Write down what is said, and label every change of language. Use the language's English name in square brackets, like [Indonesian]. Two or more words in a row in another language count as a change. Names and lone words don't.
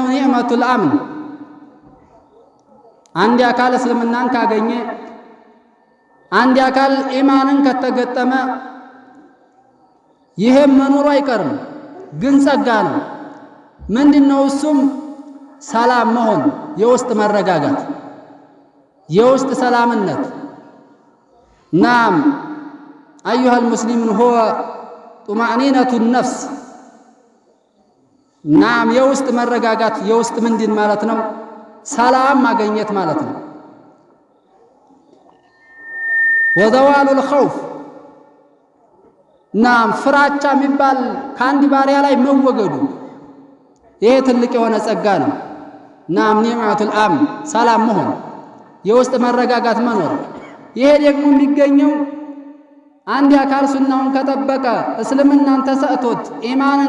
[Arabic] نعمة الأمن [Amharic] አንድ አካል እስልምናን ካገኘ አንድ አካል ኢማንን ከተገጠመ ይሄም መኖሩ አይቀርም፣ ግን ጸጋ ነው። ምንድነው እሱም? ሰላም መሆን፣ የውስጥ መረጋጋት፣ የውስጥ ሰላምነት። ናም [Arabic] أيها المسلمون هو طمأنينة النفس [Amharic] ናም የውስጥ መረጋጋት የውስጥ ምንድን ማለት ነው? ሰላም ማግኘት ማለት ነው። [Arabic] وزوال الخوف [Amharic] ናም ፍራቻ የሚባል ከአንድ ባሪያ ላይ መወገዱ ይሄ ትልቅ የሆነ ጸጋ ነው። ናም [Arabic] نعمة الأمن [Amharic] ሰላም መሆን፣ የውስጥ መረጋጋት መኖር። ይሄ ደግሞ የሚገኘው አንድ አካል ሱናውን ከጠበቀ እስልምናን ተሰጥቶት ኢማንን